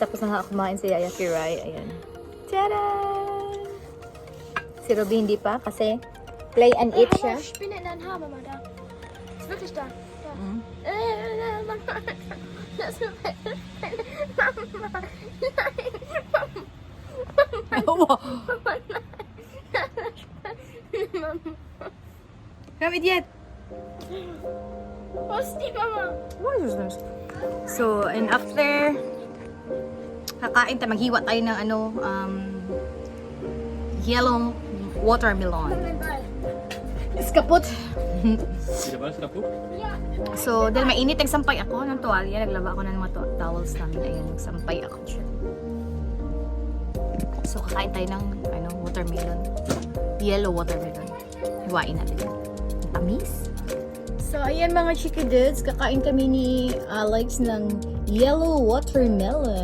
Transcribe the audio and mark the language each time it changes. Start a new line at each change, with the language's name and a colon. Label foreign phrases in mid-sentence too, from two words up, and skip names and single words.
Filipino: Tapos na kumain si Yaya Kiray. Ayan. Tada! Si Ruby hindi pa kasi play and eat siya.
German: Ich bin in deinen Haar, Mama, da. Ist wirklich da. Da. Mhm. Mama. Das ist Mama. Nein.
English: Wow.
German: Mama, nein. Mama.
English: Come idiot!
German: Wo ist die Mama?
English: What is this? So, and after
Filipino: kakain tayo, maghiwa tayo ng
English: yellow watermelon.
German: Mein Ball. Is kaput. Der Ball ist kaputt? Ja.
Filipino: So, dahil mainit, nagsampay ako ng tuwalya. Naglaba ako ng mga towels namin. Ayan, nagsampay ako siya. So, kakain tayo ng watermelon.
English: Yellow watermelon.
Filipino: Hiwain natin. Ang tamis. So, ayan mga Chikiddos. Kakain kami ni Alex ng
English: yellow watermelon.